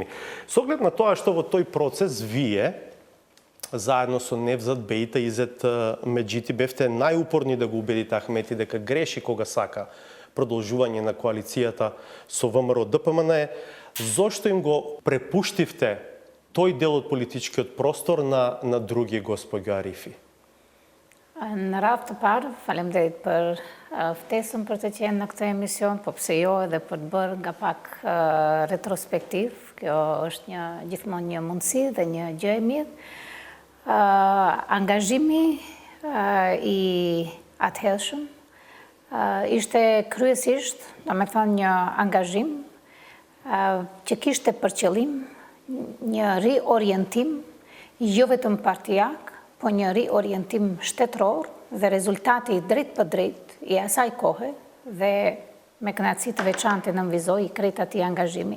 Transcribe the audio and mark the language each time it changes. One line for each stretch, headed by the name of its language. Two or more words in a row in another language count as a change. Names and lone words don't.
Macedonian: Со оглед на тоа што во тој процес вие, заедно со Невзат, Бејта, Изет Меджити, бевте најупорни да го убедите Ахмети дека греши кога сака продолжување на коалицијата со ВМРО ДПМН, зошто им го препуштивте тој дел од политичкиот простор на други господи Арифи?
Albanian: Në radhë të parë, faleminderit për ftesën për të qenë në këtë emision, po pse jo edhe për të bërë nga pak retrospektiv. Kjo është gjithmonë një mundësi dhe një gjë e mirë. Angazhimi i atëhershëm ishte kryesisht, domethënë një angazhim që kishte për qëllim një riorientim jo vetëm partijak, po një riorientim shtetëror dhe rezultati drejt për drejt i asaj kohe dhe me kënaqësi të veçantë nënvizoi krejt atij angazhimi.